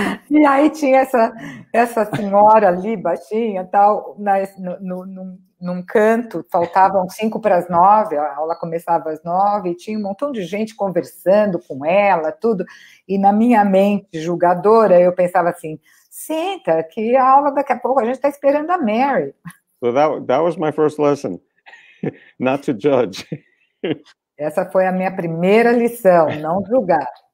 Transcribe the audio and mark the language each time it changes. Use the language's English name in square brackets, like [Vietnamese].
[Portuguese] E aí tinha essa senhora ali, baixinha, tal, num canto, faltavam 8:55, a aula começava às 9, e tinha um montão de gente conversando com ela, tudo, e na minha mente julgadora, eu pensava assim, senta, que a aula daqui a pouco, a gente está esperando a Mary. [English] So that was my first lesson, not to judge. [Portuguese] Essa foi a minha primeira lição, não julgar.